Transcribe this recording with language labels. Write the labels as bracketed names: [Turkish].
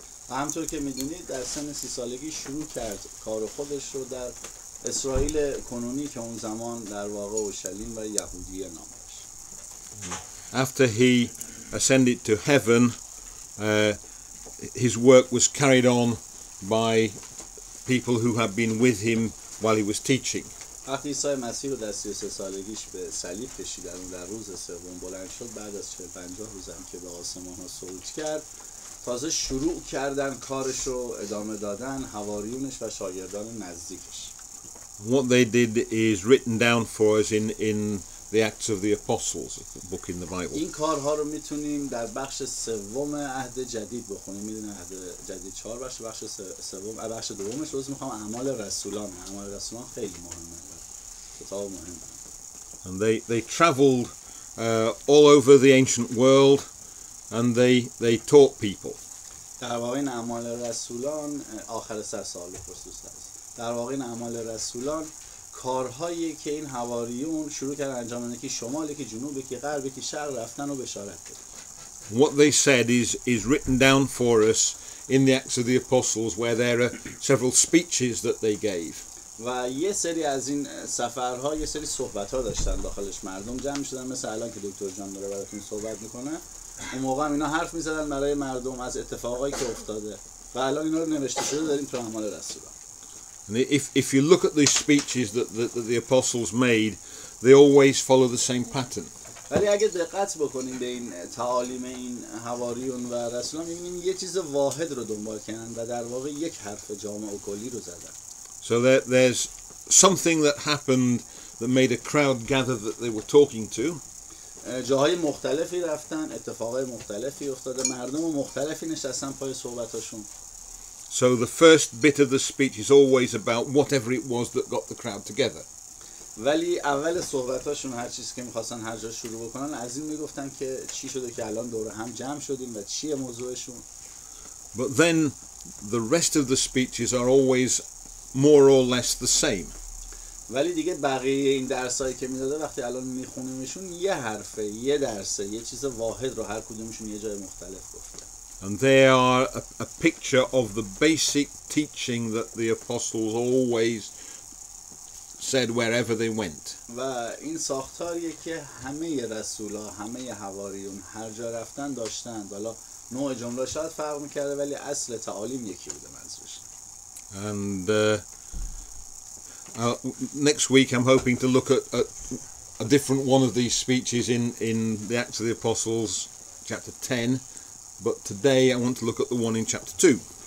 [Persian] همونطور که میدونید در سن 30 سالگی شروع کرد کار خودش رو در اسرائیل کنونی که اون زمان در واقع اورشلیم و یهودیه نام داشت. [English] After he ascended to heaven, his work was carried on by people who had been with him while he was teaching. [Persian] وقتی عیسی مسیح رو در 33 سالگیش به صلیب کشیدن و در روز سوم بلند شد، بعد از 50 روزم که به آسمان ها صعود کرد، تازه شروع کردن کارش رو ادامه دادن حواریونش و شاگردان نزدیکش. [English] What they did is written down for us in the Acts of the Apostles, the book in the Bible. [Persian] این کارها رو میتونیم در بخش سوم عهد جدید بخونیم. میدونید عهد جدید 4 بخش سوم بخش دومش روز میخوام اعمال رسولان. اعمال رسولان خیلی مهمه، کتاب مهمه. [English] And they traveled all over the ancient world and they taught people. [Persian] در واقع این اعمال رسولان آخر 100 سال خصوص است. در واقع این اعمال رسولان کارهایی که این حواریون شروع کردن انجام دادن، که شمالی که جنوبی که غربی که شرق رفتن و بشارت دادن. [English] What they said is written down for us in the Acts of the Apostles, where there are several speeches that they gave. [Persian] و یه سری از این سفرها یه سری صحبت‌ها داشتن داخلش، مردم جمع می‌شدن مثل الان که دکتر جان داره براتون صحبت میکنه. اون موقع اینا حرف می‌زدن برای مردم از اتفاقایی که افتاده و الان اینا رو نوشته شده داریم تو اعمال رسولان. [English] And if you look at these speeches that the apostles made, they always follow the same pattern. [Persian] ولی اگه دقت بکنیم به این تعالیم این حواریون و رسولان، می‌بینیم یه چیز واحد رو دنبال کردن و در واقع یک حرف جامع و کلی رو زدن. [English] So there's something that happened that made a crowd gather that they were talking to. [Persian] جاهای مختلفی رفتن، اتفاقای مختلفی افتاده، مردم مختلفی نشستن پای صحبتاشون. [English] So the first bit of the speech is always about whatever it was that got the crowd together. [Persian] ولی اول صحبتاشون هر چیزی که می‌خواستن هر جا شروع بکنن از این میگفتن که چی شده که الان دور هم جمع شدیم و چیه موضوعشون. [English] But then the rest of the speeches are always more or less the same. [Persian] ولی دیگه بقیه این درسایی که میداده وقتی الان میخونیمشون یه حرفه، یه درسه، یه چیز واحد رو هر کدومشون یه جای مختلف گفته. [English] And they are a picture of the basic teaching that the apostles always said wherever they went. [Persian] و این ساختاریه که همه رسولا، همه حواریون هر جا رفتن داشتن. حالا نوع جمله شاید فرق میکرده ولی اصل تعالیم یکی بوده منظورش. [English] And next week I'm hoping to look at a different one of these speeches in the Acts of the Apostles chapter 10, but today I want to look at the one in chapter 2.